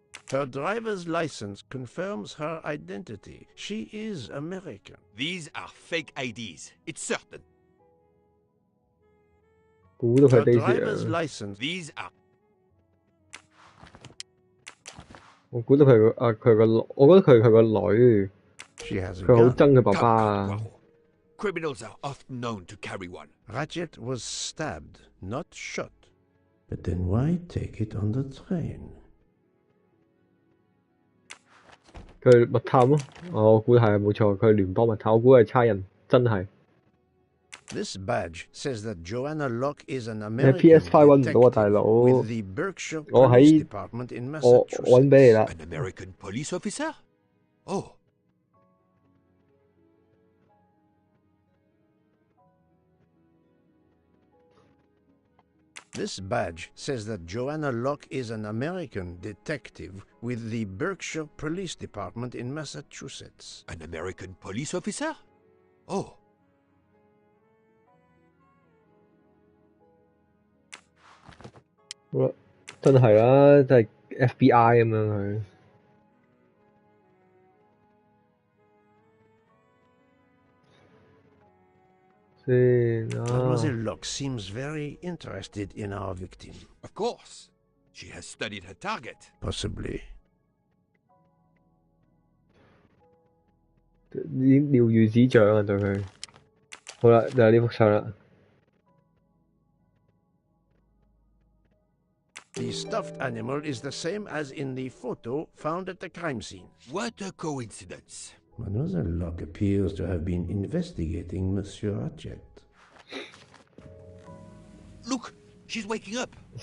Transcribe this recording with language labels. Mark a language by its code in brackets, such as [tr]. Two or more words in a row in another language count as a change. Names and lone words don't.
[en] Her driver's license confirms her identity. She is American. These are fake IDs. It's certain. [yue] 估到佢 [en] Her driver's license. These are. [yue] 我估到佢佢個，我覺得佢個女，佢好憎佢爸爸啊。 [en] Criminals are often known to carry one. Ratchet was stabbed, not shot. But then why take it on the train? [yue] 佢密探咯，我估係冇錯，佢係聯邦密探，我估係差人，真係。 [en] This badge says that Joanna Locke is an American [yue] PS5 揾唔到啊，大佬。我喺我揾俾你啦。 [en] An American police officer? Oh. This badge says that Joanna Locke is an American detective with the Berkshire Police Department in Massachusetts. An American police officer? Oh. [yue] 好啦，真係啦，真係 FBI 咁樣佢。 [en] Mademoiselle Locke seems very interested in our victim. Of course. She has studied her target. Possibly. [yue] 已經了如指掌啊，對佢。好啦，就係呢幅相啦。 [en] The stuffed animal is the same as in the photo found at the crime scene. What a coincidence. Mademoiselle Locke appears to have been investigating Monsieur Ratchet. Look, she's waking up.